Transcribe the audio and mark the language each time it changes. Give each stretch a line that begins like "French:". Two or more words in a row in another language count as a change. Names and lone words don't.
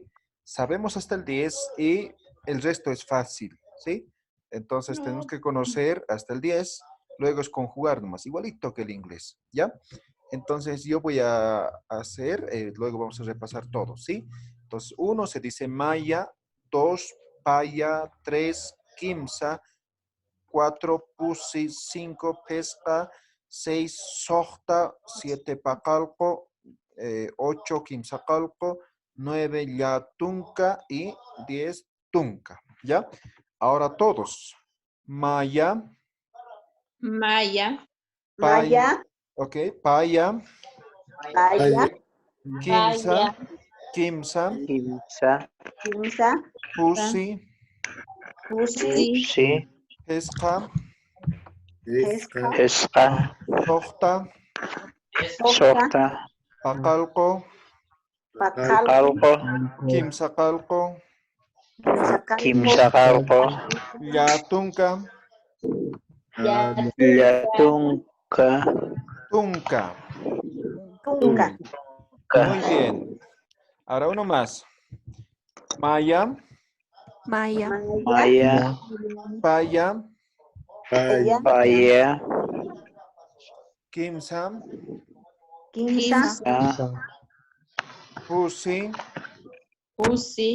Spanish: Sabemos hasta el 10 y el resto es fácil, ¿sí? Entonces tenemos que conocer hasta el 10, luego es conjugar nomás, igualito que el inglés, ¿ya? Entonces yo voy a hacer, luego vamos a repasar todo, ¿sí? Entonces 1 se dice
Aymara: maya, 2 paya, 3 kimsa, 4 pusi, 5 pesca, 6 sohta, 7 pacalco, 8 quimsacalco, 9 yatunca y 10 tunca.
Spanish: ¿Ya? Ahora todos.
Aymara: Maya, Maya. paya, Maya, ok, paya, Paya, quimsa, quimsa, Kimsa, Kimsa, pusi, Pusi,
Spanish: Sí.
Aymara: pesca, Heska, Heska, sohta, Sokta, Sorta, pacalco, Pacalco, Alco, quimsacalco, Quimsacalco, Kimsagalco, yatunca, Yatunca, tunca. Tunga,
Spanish: Muy bien. Ahora uno más.
Aymara: Maya, Maya, Maya, Maya, paya, Paya, Paya, quimsa, Kimsa, pusi, Pusi.